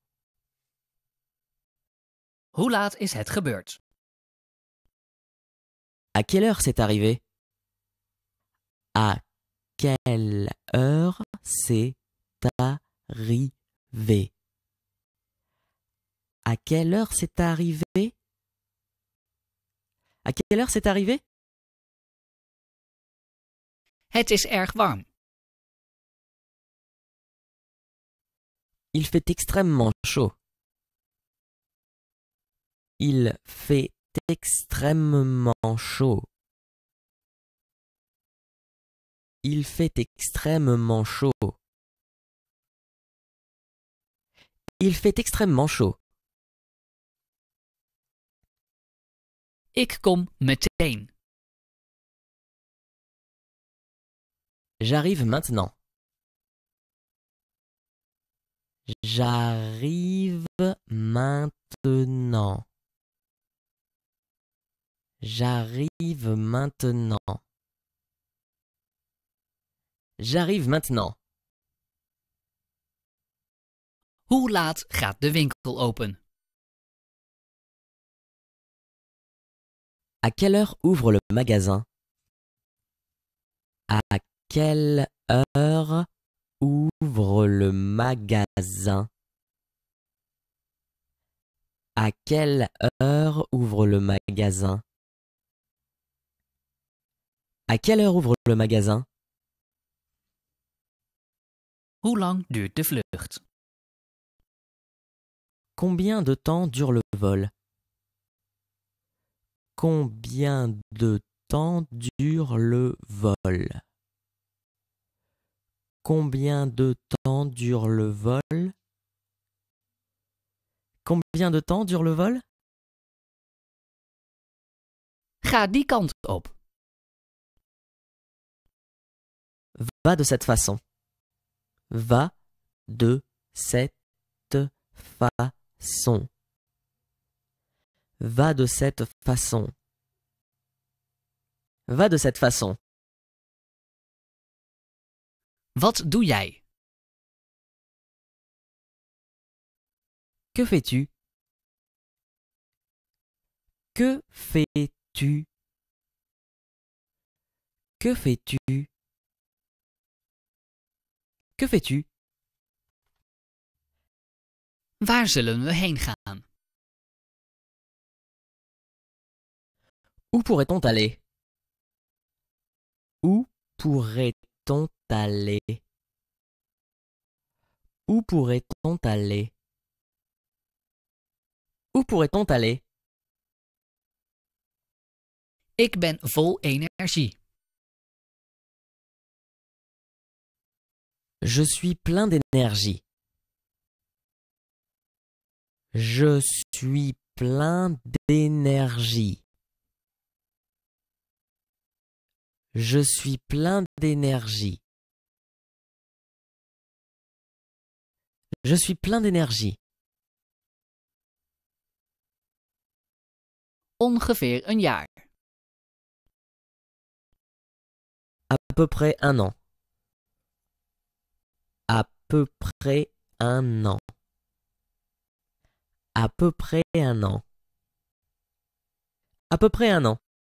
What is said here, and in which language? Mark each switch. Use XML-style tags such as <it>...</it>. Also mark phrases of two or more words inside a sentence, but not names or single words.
<nl>Hoe laat is het gebeurd?</nl> <fr>À quelle heure c'est arrivé? À quelle heure c'est arrivé? À quelle heure c'est arrivé? À quelle heure c'est arrivé?</fr> <nl>Het is erg warm.</nl> <fr>Il fait extrêmement chaud. Il fait extrêmement chaud. Il fait extrêmement chaud. Il fait extrêmement chaud.</fr> <nl>Ik kom meteen.</nl> <fr>J'arrive maintenant. J'arrive maintenant. J'arrive maintenant. J'arrive maintenant.</fr> <nl>Hoe laat gaat de winkel open?</nl> <fr>À quelle heure ouvre le magasin? À quelle heure ouvre le magasin? À quelle heure ouvre le magasin? À quelle heure ouvre le magasin?</fr> <nl>Hoe lang duurt de vlucht?</nl> <fr>Combien de temps dure le vol? Combien de temps dure le vol? Combien de temps dure le vol? Combien de temps dure le vol?</fr> <nl>Ga die kant op.</nl> <fr>Va de cette façon. Va de cette façon. Va de cette façon. Va de cette façon.</fr> <nl>Wat doe jij?</nl> <fr>Que fais-tu? Que fais-tu? Que fais-tu? Que fais-tu?</fr> <nl>Waar zullen we heen gaan?</nl> <fr>Où pourrait-on aller? Où pourrait-on aller? Où pourrait-on aller? Où pourrait-on aller?</fr> <nl>Ik ben vol energie.</nl> <fr>Je suis plein d'énergie. Je suis plein d'énergie. Je suis plein d'énergie. Je suis plein d'énergie.</fr> <nl>Ongeveer een jaar.</nl> <fr>À peu près un an. À peu près un an. À peu près un an. À peu près un an.</fr>